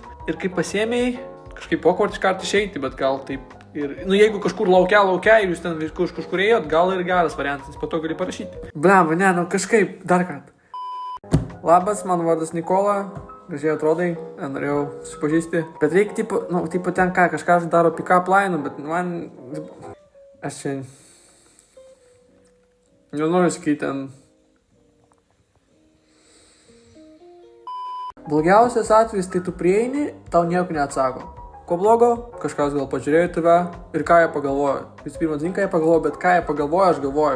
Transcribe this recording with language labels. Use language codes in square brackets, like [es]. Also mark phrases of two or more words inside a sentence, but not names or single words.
[lt] Ir kai pasiėmėjai, kažkaip awkward iškart išeiti, bet gal taip. Ir, nu, jeigu kažkur laukia ir jūs ten kažkur ėjot, gal ir geras variantas, po to gali parašyti. Blemba, ne, nu kažkaip, dar kartą. Labas, mano vardas Nikola, gražiai atrodai, norėjau susipažįsti. Bet reikia, tipo ten ką, kažkas daro [en] pick-up line, [lt] bet man, aš čia, nenoriu sakyti ten. Blogiausias atvejis, tai tu prieini, tau nieko neatsako. Ko blogo? Kažkas gal pažiūrėjo tave ir ką jie pagalvojo. Visų pirma, ką jie pagalvojo, bet ką jie pagalvojo, aš galvoju.